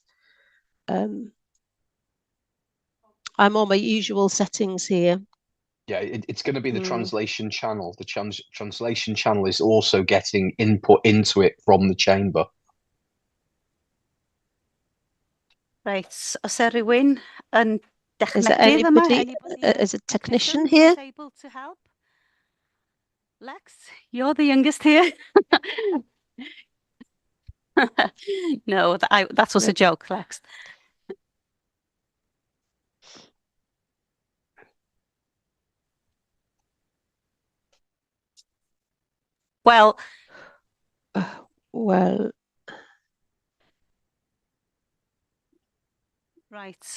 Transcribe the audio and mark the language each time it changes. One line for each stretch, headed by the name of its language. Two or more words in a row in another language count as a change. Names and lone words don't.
English: I'm on my usual settings here. Yeah, it's going to be the translation channel. The translation channel is also getting input into it from the chamber. Right,
Welsh: os e rywun yn
English: Is there
Welsh: dechnegydd
English: is a technician here? Able to help? Lex, you're the youngest here. No, that was a joke, Lex. Well, right.